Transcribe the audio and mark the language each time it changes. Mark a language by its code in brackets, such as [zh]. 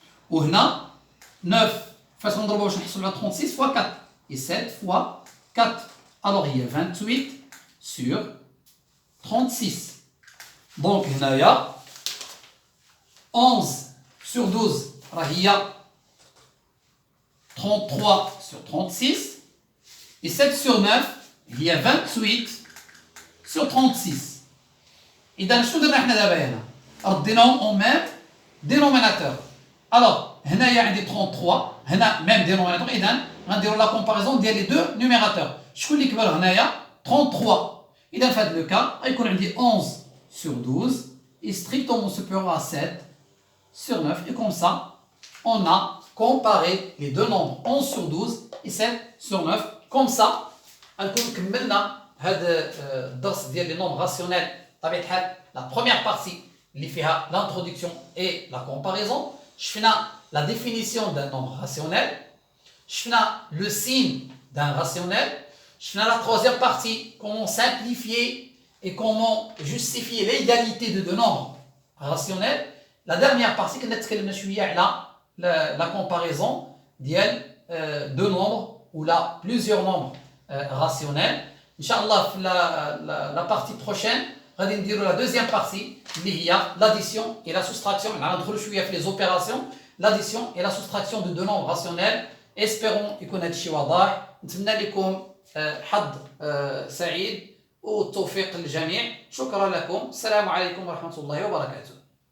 [ar] وهنا 9 فاش غنضربوها باش نحصلوا على 36 [fr] fois 4 et 7 fois 4. Alors il y a 28 sur 36. [ar] Donc هنايا 11 sur 12 راه هي 33 sur 36 et 7 sur 9 هي 28 sur 36. إذا شنو درنا حنا دابا هنا؟ رديناهم au même dénominateur. Alors هنايا عندي 33 هنا même dénominateur. إذا غنديروا [fr] la comparaison [ar] ديال les deux numérateurs. شكون اللي كبر هنايا؟ 33. إذا في هذا لو كا غيكون عندي 11 sur 12 [fr] est strictement supérieur à [ar] 7 sur 9. [fr] Et comme ça, on a comparé les deux nombres 11 sur 12 et 7 sur 9. [ar] Comme ça, غنكون كملنا هذا الدرس ديال [fr] les nombres rationnels. [ar] بطبيعة الحال la première partie اللي فيها l'introduction et la comparaison. شفنا la définition d'un nombre rationnel. شفنا le signe d'un rationnel. شفنا [fr] la troisième partie, comment simplifier et comment justifier l'égalité de deux nombres rationnels. [ar] La dernière partie, كنا تكلمنا شوية على la comparaison ديال deux nombres ou là plusieurs nombres rationnels. [fr] Inch'Allah, [ar] في [fr] la partie prochaine, غادي نديروا la deuxième partie اللي هي l'addition et la soustraction. [ar] غندخلوا شوية في les opérations, [fr] l'addition et la soustraction [ar] de deux nombres rationnels. Espérons يكون هذا الشيء واضح. نتمنى لكم حظ سعيد والتوفيق للجميع. شكرا لكم. السلام عليكم ورحمة الله وبركاته.